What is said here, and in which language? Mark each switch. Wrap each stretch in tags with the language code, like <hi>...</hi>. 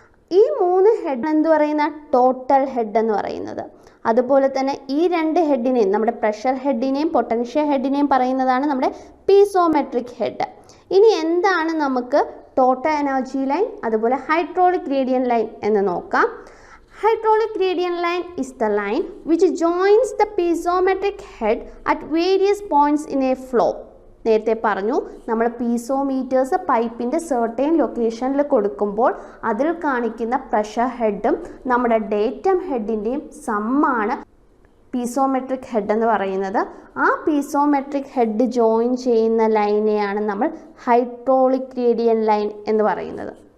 <ml>ഈ 3 ഹെഡ് എന്ത് പറയുന്ന ടോട്ടൽ ഹെഡ് എന്ന് പറയുന്നത്. അതുപോലെ തന്നെ ഈ 2 ഹെഡിനെയും നമ്മുടെ പ്രഷർ ഹെഡിനെയും പൊട്ടൻഷ്യൽ ഹെഡിനെയും പറയുന്നതാണ് നമ്മുടെ പീസോമെട്രിക് ഹെഡ്. ഇനി എന്താണ് നമുക്ക് ടോട്ടൽ എനർജി ലൈൻ അതുപോലെ ഹൈഡ്രോളിക് ഗ്രേഡിയന്റ് ലൈൻ എന്ന് നോക്കാം.</ml> <en>Hydraulic gradient line is the line which joins the piezometric head at various points in a flow.</en> <ml>നേരത്തെ പറഞ്ഞു നമ്മൾ പീസോമീറ്റേഴ്സ് പൈപ്പിൻ്റെ സെർട്ടൈൻ ലൊക്കേഷനിൽ കൊടുക്കുമ്പോൾ അതിൽ കാണിക്കുന്ന പ്രഷർ ഹെഡും നമ്മുടെ ഡേറ്റം ഹെഡിൻ്റെയും സമ്മാണ് പീസോമെട്രിക് ഹെഡ് എന്ന് പറയുന്നത്. ആ പീസോമെട്രിക് ഹെഡ് ജോയിൻ ചെയ്യുന്ന ലൈനെയാണ് നമ്മൾ ഹൈഡ്രോളിക് ഗ്രേഡിയന്റ് ലൈൻ എന്ന് പറയുന്നത്.</ml>